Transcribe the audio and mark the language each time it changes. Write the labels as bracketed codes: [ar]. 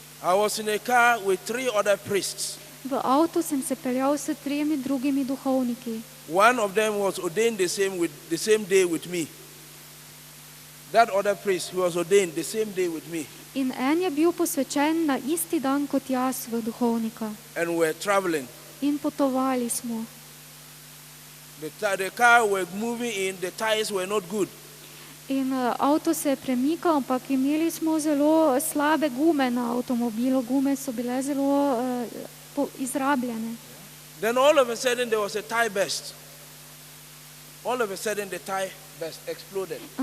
[en] I was in a car with 3 other priests. [sl] V avtu sem se peljal s 3 drugimi duhovniki. [en] One of them was ordained the same day with me. That other priest who was ordained the same day with me. [sl] In en je bil posvečen na isti dan kot jaz v duhovnika. [en] And we were traveling. [sl] In potovali smo. [en] The car were moving in, the tires were not good. [sl] In avto se je premikal, ampak imeli smo zelo slabe gume na avtomobilu. Gume so bile zelo izrabljene. [en] Then all of a sudden there was a tire burst. All of a sudden the tire burst, exploded.